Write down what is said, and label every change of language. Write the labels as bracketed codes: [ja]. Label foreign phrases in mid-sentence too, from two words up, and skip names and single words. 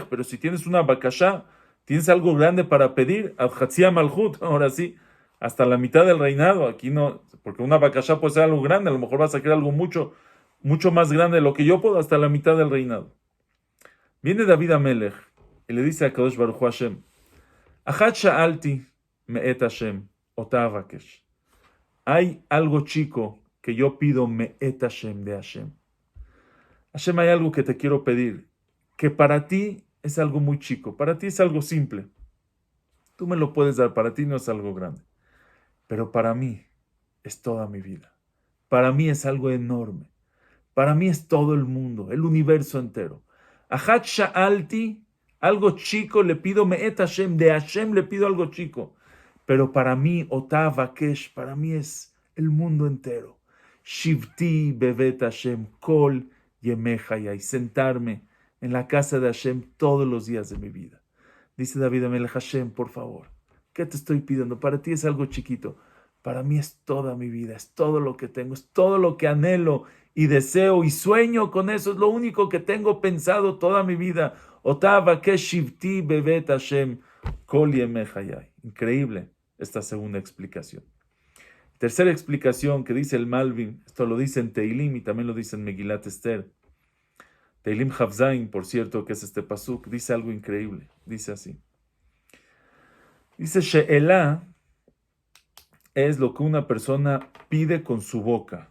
[es] Pero si tienes una bakashá, tienes algo grande para pedir, [he] עד חצי המלכות. [es] Ahora sí, hasta la mitad del reinado. Aquí no, porque una bakashá puede ser algo grande. A lo mejor vas a querer algo mucho más grande de lo que yo puedo, hasta la mitad del reinado. Viene David Amelech y le dice a [he] קדוש ברוך הוא [es] Hashem, [he] אחת שאלתי מאת השם, אותה אבקש. [es] Hay algo chico que yo pido [he] מאת השם [es] de Hashem. Hashem, hay algo que te quiero pedir, que para ti es algo muy chico, para ti es algo simple. Tú me lo puedes dar, para ti no es algo grande. Pero para mí es toda mi vida. Para mí es algo enorme. Para mí es todo el mundo, el universo entero. [he] אחת שאלתי, [es] algo chico le pido [he] מאת השם, [es] de Hashem le pido algo chico. Pero para mí, [he] אותה אבקש, [es] para mí es el mundo entero. [he] שבתי בבית השם, כל ימי חיי, [es] sentarme en la casa de Hashem todos los días de mi vida. Dice David Amelech, Hashem, por favor, ¿qué te estoy pidiendo? Para ti es algo chiquito. Para mí es toda mi vida, es todo lo que tengo, es todo lo que anhelo y deseo y sueño con eso. Es lo único que tengo pensado toda mi vida. [he] אותה אבקש שבתי בבית השם, כל ימי חיי. [es] Increíble esta segunda explicación. Tercera explicación que dice el Malbim, esto lo dice en Teilim y también lo dice en Megilat Esther. Teilim Chavzain, por cierto, que es este pasuk, dice algo increíble. Dice así. Dice, She'elah es lo que una persona pide con su boca.